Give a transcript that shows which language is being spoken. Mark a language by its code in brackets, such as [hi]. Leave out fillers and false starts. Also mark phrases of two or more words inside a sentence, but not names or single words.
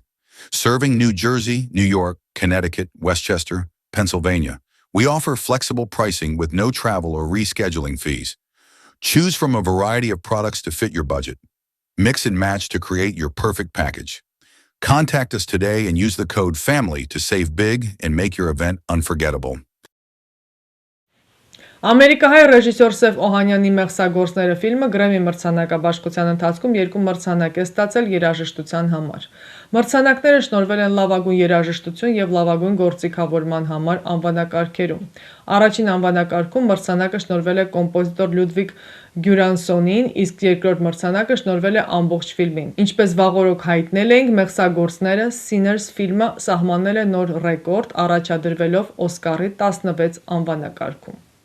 [en] Serving New Jersey, New York, Connecticut, Westchester, Pennsylvania, we offer flexible pricing with no travel or rescheduling fees. Choose from a variety of products to fit your budget. Mix and match to create your perfect package. Contact us today and use the code FAMILY to save big and make your event unforgettable. [hy] Ամերիկահայ ռեժիսոր Սև Օհանյանի «Մեղսագործները» ֆիլմը Գրեմի մրցանակաբաշխության ընթացքում 2 մրցանակ է ստացել երաժշտության համար։ Մրցանակները շնորհվել են լավագույն երաժշտություն և լավագույն գործիքավորման համար անվանակարգերում։ Առաջին անվանակարգում մրցանակը շնորհվել է կոմպոզիտոր Լյուդվիգ Գյուրանսոնին, իսկ երկրորդ մրցանակը շնորհվել է ամբողջ ֆիլմին։ Ինչպես վաղօրոք հայտնել էինք, «Մեղսագործները» Sinners ֆիլմը սահմանել է նոր ռեկորդ, առաջադրվելով Օսկարի 16 անվանակարգում։